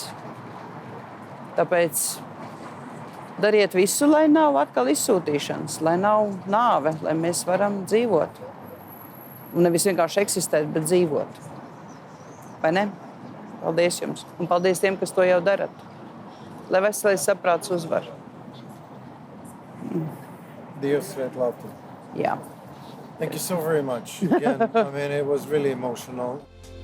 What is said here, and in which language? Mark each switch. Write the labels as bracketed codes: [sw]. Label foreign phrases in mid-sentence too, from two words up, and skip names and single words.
[lv] Tāpēc dariet visu, lai nav atkal izsūtīšanas, lai nav nāve, lai mēs varam dzīvot. Un nevis vienkārši eksistēt, bet dzīvot. Vai ne? Paldies jums. Un paldies tiem, kas to jau darat. Lai veselais saprāts uzvar. Dievs svēt Latviju. Jā. [en] Thank you so very much. Again, I mean, it was really emotional.